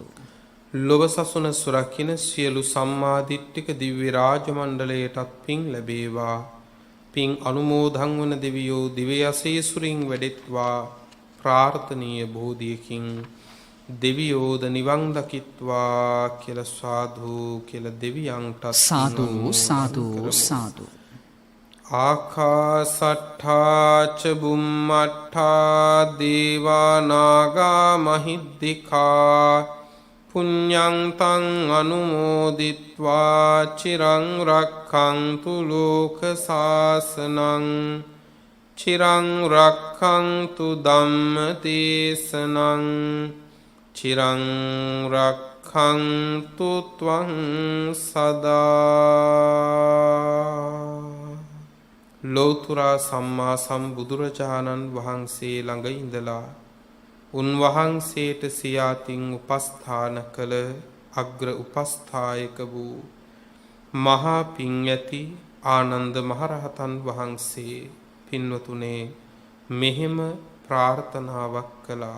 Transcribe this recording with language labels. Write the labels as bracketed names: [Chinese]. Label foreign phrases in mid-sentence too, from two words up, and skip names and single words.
[Sinhala] ලොව සසුන සුරකින්න සියලු සම්මාදිට්ඨික දිව්‍ය රාජ මණ්ඩලයටත් පින් ලැබේවා. පින් අනුමෝදන් වන දෙවියෝ දිව්‍ය යසීසුරින් වැඩෙත්වා ප්‍රාර්ථනීය බෝධියකින් දෙවියෝද නිවන් දකිත්වා කියලා සාදු කියලා දෙවියන්ට සාදු සාදු සාදු. [Pali] ආකාසට්ඨා ච බුම්මට්ඨා දේවා නාග මහිද්దికා පුඤ්ඤං තං අනුමෝදිත්වා චිරං රක්ඛන්තු ලෝක සාසනං චිරං රක්ඛන්තු ධම්ම දේශනං චිරං රක්ඛන්තු ත්වං සදා. [Sinhala] ලෝතර සම්මා සම්බුදුරජාණන් වහන්සේ ළඟ ඉඳලා උන්වහන්සේට සියාතින් උපස්ථාන කළ අග්‍ර උපස්ථායක වූ මහා පිං ඇති ආනන්ද මහරහතන් වහන්සේ පින්වතුනේ මෙහෙම ප්‍රාර්ථනාවක් කළා.